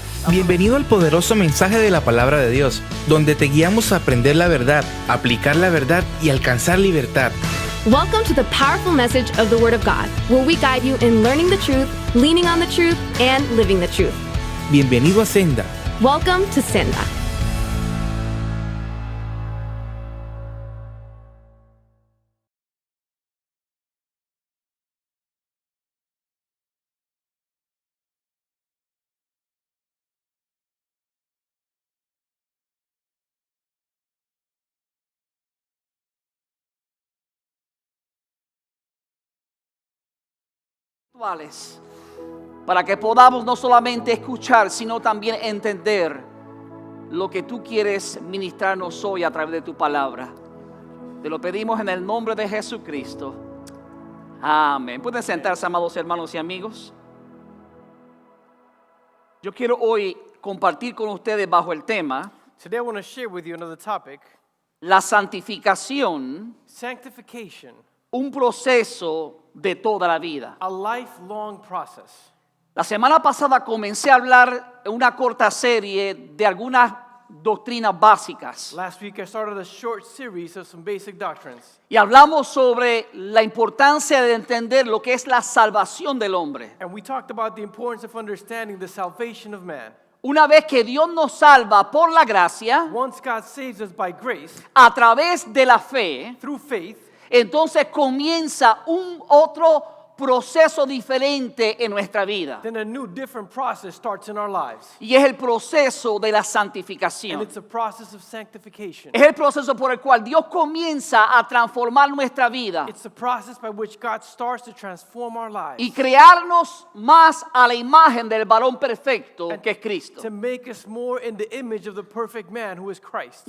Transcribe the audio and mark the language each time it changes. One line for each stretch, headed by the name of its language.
Spanish: Bienvenido al poderoso mensaje de la palabra de Dios, donde te guiamos a aprender la verdad, aplicar la verdad y alcanzar libertad.
English: Welcome to the powerful message of the Word of God, where we guide you in learning the truth, leaning on the truth, and living the truth.
Spanish: Bienvenido a Senda.
English: Welcome to Senda.
Spanish: Para que podamos no solamente escuchar, sino también entender lo que tú quieres ministrarnos hoy a través de tu palabra. Te lo pedimos en el nombre de Jesucristo. Amén. Pueden sentarse, amados hermanos y amigos. Yo quiero hoy compartir con ustedes bajo el tema
English: Today I want to share with you another topic,
Spanish: la santificación,
English: sanctification,
Spanish: un proceso de toda la vida.
English: a lifelong process.
Spanish: La semana pasada comencé a hablar en una corta serie de algunas doctrinas básicas
English: Last week I started a short series of some basic doctrines.
Spanish: y hablamos sobre la importancia de entender lo que es la salvación del hombre.
English: And we talked about the importance of understanding the salvation of man.
Spanish: Una vez que Dios nos salva por la gracia,
English: Once God saves us by grace,
Spanish: a través de la fe,
English: through faith,
Spanish: entonces comienza un otro proceso diferente en nuestra vida.
English: then a new, different process starts in our lives.
Spanish: Y es el proceso de la
English: And
Spanish: santificación.
English: it's a process of sanctification.
Spanish: Es el proceso por el cual Dios comienza a transformar nuestra vida
English: It's the process by which God starts to transform our lives.
Spanish: y crearnos más a la imagen del varón perfecto que es Cristo.
English: To make us more in the image of the perfect man who is Christ.